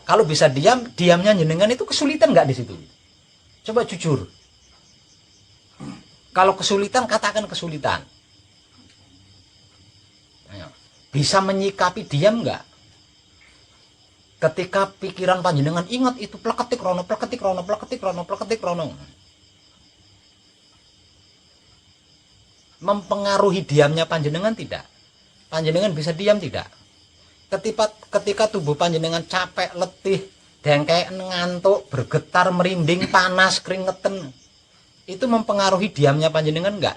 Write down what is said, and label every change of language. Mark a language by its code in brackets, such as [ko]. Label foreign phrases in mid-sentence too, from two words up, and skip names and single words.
[id] Kalau bisa diam, diamnya jenengan itu kesulitan nggak di situ? Coba jujur. Kalau kesulitan, katakan kesulitan. Ayo. Bisa menyikapi diam nggak? Ketika pikiran panjenengan ingat itu [jv] pleketik rono, pleketik rono, pleketik rono, pleketik rono. [id] Mempengaruhi diamnya panjenengan tidak? Panjenengan bisa diam tidak? Ketika tubuh panjenengan capek, letih, dengkek, ngantuk, bergetar, merinding, panas, keringetan, itu mempengaruhi diamnya panjenengan enggak?